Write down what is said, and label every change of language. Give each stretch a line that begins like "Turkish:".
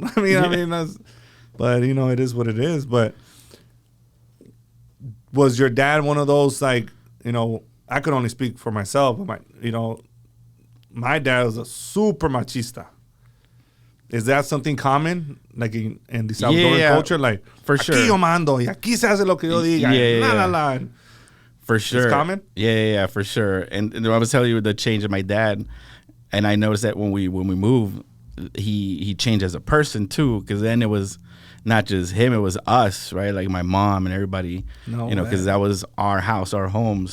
English: But you know, it is what it is. But was your dad one of those, like, you know, I could only speak for myself, but my dad was a super machista. Is that something common, like in the Salvadoran culture? Like, for sure.
Spanish: Aquí yo mando, y aquí se hace lo que yo diga. La.
English: For sure. It's common? Yeah, for sure. And I was telling you the change of my dad, and I noticed that when we moved, he changed as a person too, because then it was not just him, it was us, right? Like my mom and everybody, because that was our house, our home.